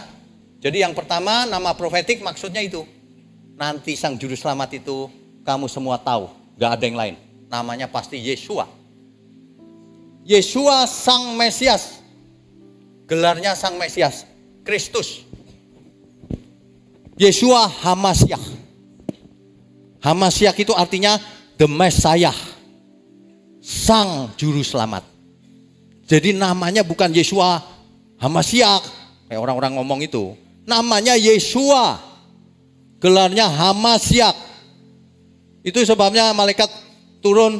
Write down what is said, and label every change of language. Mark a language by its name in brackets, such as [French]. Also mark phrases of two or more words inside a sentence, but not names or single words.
[Indonesian] Jadi yang pertama nama profetik maksudnya itu. Nanti sang juru selamat itu kamu semua tahu. Gak ada yang lain. Namanya pasti Yeshua. Yeshua sang Mesias. Gelarnya sang Mesias. Kristus. Yeshua Hamashiach. Hamashiach itu artinya [English] the Messiah. [Indonesian] Sang juru selamat. Jadi namanya bukan Yeshua Hamashiach. Kayak orang-orang ngomong itu. Namanya Yeshua. Gelarnya Hamashiach. Itu sebabnya malaikat turun.